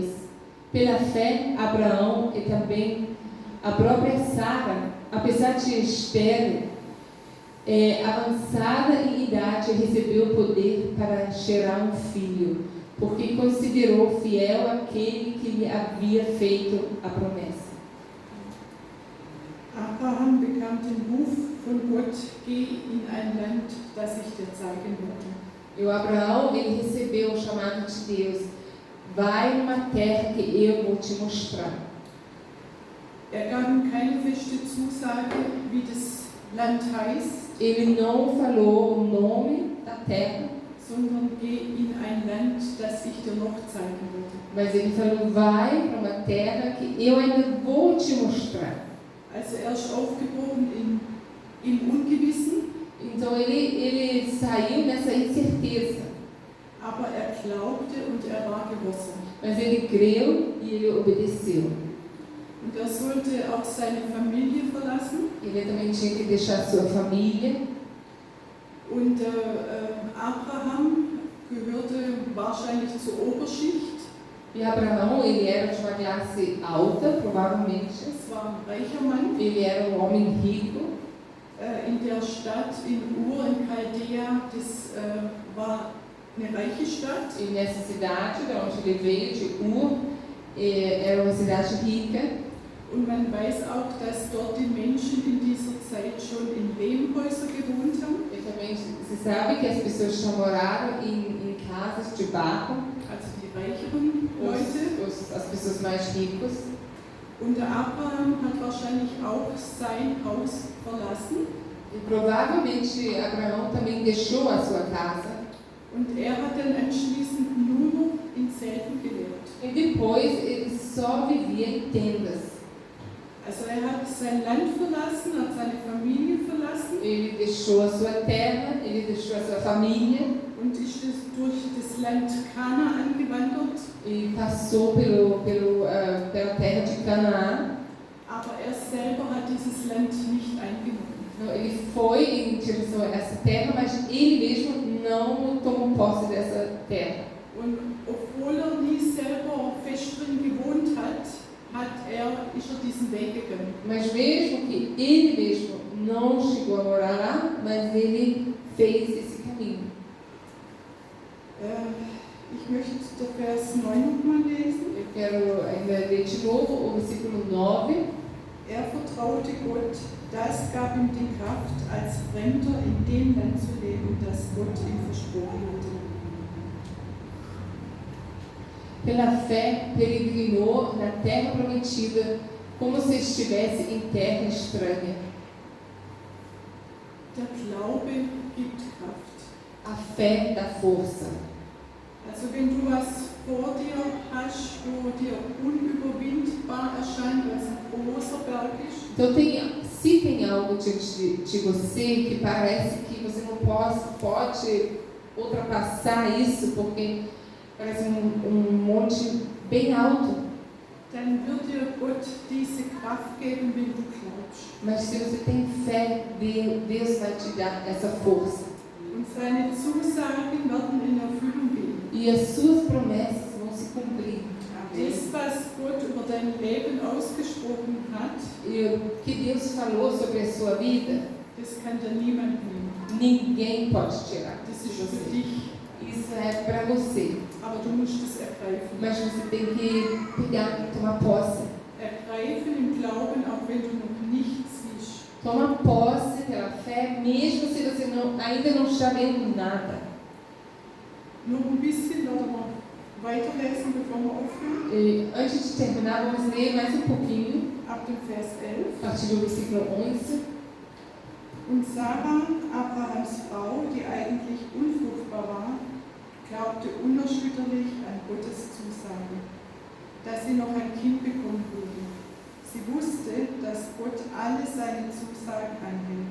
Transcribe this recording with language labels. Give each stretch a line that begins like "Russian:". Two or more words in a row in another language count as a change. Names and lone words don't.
Portuguese: Pela fé, Abraão e também a própria Sara, apesar de estéril, avançada em idade, recebeu o poder para gerar um filho, porque considerou fiel aquele que lhe havia feito a promessa.
German: Abraham bekam den Ruf von Gott, geh in ein Land, das ich dir zeigen werde.
Portuguese: E o Abraão, ele recebeu o chamado de Deus. Vai numa terra que eu vou te mostrar.
German: gab ihm keine feste Zusage, wie das Land heißt,
Portuguese: Ele não falou o nome da terra,
German: sondern geh in ein Land, das ich dir noch zeigen werde.
Portuguese: mas ele falou, vai para uma terra que eu ainda vou te mostrar.
German: Also er ist aufgebrochen im Ungewissen,
Portuguese: Então ele saiu nessa incerteza,
German: aber er glaubte und er war gehorsam.
Portuguese: mas ele creu e ele obedeceu.
German: Und er sollte auch seine Familie verlassen.
Portuguese: Ele também tinha que deixar sua família.
German: Und Abraham gehörte wahrscheinlich zur Oberschicht.
Portuguese: E Abraão, ele era de uma classe alta, provavelmente.
German: Es war ein reicher Mann.
Portuguese: Ele era um homem rico.
German: In der Stadt in Ur in Chaldea, das war eine reiche Stadt.
Portuguese: E nessa cidade, de onde ele veio, de Ur, era uma cidade rica.
German: Und man weiß auch, dass dort die Menschen in dieser Zeit schon in Lehmhäusern gewohnt haben.
Portuguese: E também se sabe que as pessoas já moraram em casas de barro,
German: Also die reicheren Leute.
Portuguese: as pessoas mais ricas.
German: Und der Abraham hat wahrscheinlich auch sein Haus verlassen.
Portuguese: E provavelmente Abraão também deixou a sua casa.
German: Und er hat dann anschließend nur noch in Zelten gelebt.
Portuguese: E depois ele só vivia em tendas.
German: Also er hat sein Land verlassen, hat seine Familie verlassen
Portuguese: Ele deixou a sua terra, ele deixou a sua família
German: und ist durch das Land Kanaan gewandert.
Portuguese: e passou pela terra de Canaã.
German: Aber er selber hat dieses Land nicht eingenommen.
Portuguese: Então, ele foi em direção a essa terra, mas ele mesmo não tomou posse dessa terra.
German: Und obwohl er nie selber fest drin gewohnt hat, ist er diesen Weg gegangen.
Portuguese: Mas mesmo que ele mesmo não chegou a morar lá, mas ele fez esse caminho.
German: Ich möchte den Vers 9 nochmal lesen.
Portuguese: Eu quero ainda ler de novo o versículo 9.
German: Er vertraute Gott, das gab ihm die Kraft, als Fremder in dem Land zu leben, das Gott ihm versprochen hatte.
Portuguese: Pela fé, peregrinou na terra prometida, como se estivesse em terra estranha.
German: Der Glaube gibt Kraft.
Portuguese: A fé dá força.
German: Also wenn du was vor dir hast, wo dir unüberwindbar erscheint, weil es ein großer Berg ist,
Portuguese: Então, se tem algo diante de você que parece que você não pode ultrapassar isso, porque parece um monte bem alto,
German: dann wird dir Gott diese Kraft geben, wenn du glaubst.
Portuguese: mas se você tem fé, Deus vai te dar essa força.
German: Und seine Zusagen werden in Erfüllung gehen.
Portuguese: E as suas promessas vão se cumprir.
German: Das, was Gott über dein Leben ausgesprochen hat,
Portuguese: E o que Deus falou sobre a sua vida,
German: das kann dir niemand nehmen.
Portuguese: ninguém pode tirar
German: Das
Portuguese: de
German: ist für
Portuguese: você.
German: dich,
Portuguese: Isso é para você,
German: aber du musst es ergreifen.
Portuguese: mas você tem que pegar e tomar posse.
German: Ergreifen im Glauben, auch wenn du noch nichts siehst.
Portuguese: Toma posse pela fé, mesmo se você ainda não está vendo nada.
German: Noch ein bisschen oder mal weiterlesen, bevor wir aufhören.
Portuguese: E antes de terminar, vamos ler mais um pouquinho,
German: Ab dem Vers 11.
Portuguese: a partir do versículo 11.
German: Und Sarah, Abrahams Frau, die eigentlich unfruchtbar war, glaubte unerschütterlich an Gottes Zusage, dass sie noch ein Kind bekommen würde. Sie wusste, dass Gott alle seine Zusagen einhält.